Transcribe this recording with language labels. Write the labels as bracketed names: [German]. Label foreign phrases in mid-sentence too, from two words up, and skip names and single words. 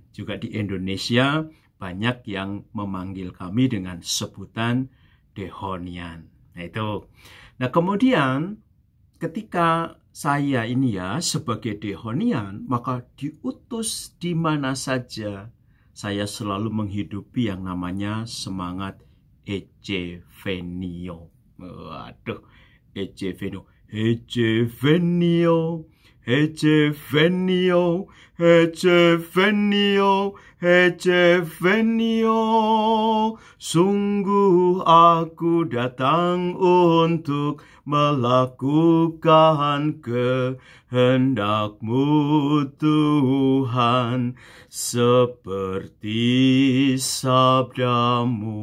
[Indonesian] Juga di Indonesia banyak yang memanggil kami dengan sebutan dehonian. Nah itu. Nah kemudian ketika saya ini ya sebagai dehonian, maka diutus di mana saja, saya selalu menghidupi yang namanya semangat [Latin] Ecce Venio. Waduh, Ecce Venio, Ecce Venio, Ece venio, ece venio, ece venio. [Indonesian] Sungguh aku datang untuk melakukan kehendak-Mu Tuhan, seperti sabda-Mu.